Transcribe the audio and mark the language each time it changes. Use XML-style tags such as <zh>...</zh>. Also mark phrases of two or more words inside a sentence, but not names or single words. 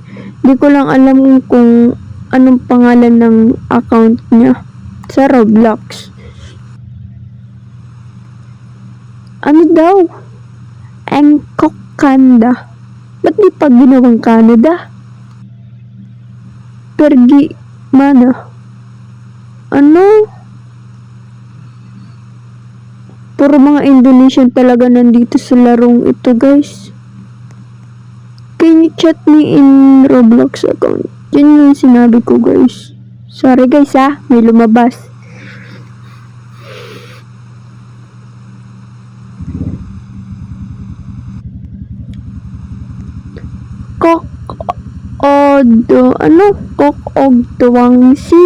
<tl>Di ko lang alam kung anong pangalan ng account niya sa Roblox. Ano daw? Angkok Kanda. Ba't di pa ginawang Canada?</tl> <id>Pergi mana?</id> <tl>Ano? Puro mga Indonesian talaga nandito sa larong ito, guys.</tl> <en>Can you chat me in Roblox account?</en> <tl>Yan yung sinabi ko, guys. Sorry, guys, may lumabas. Kokogdwangsi.</tl>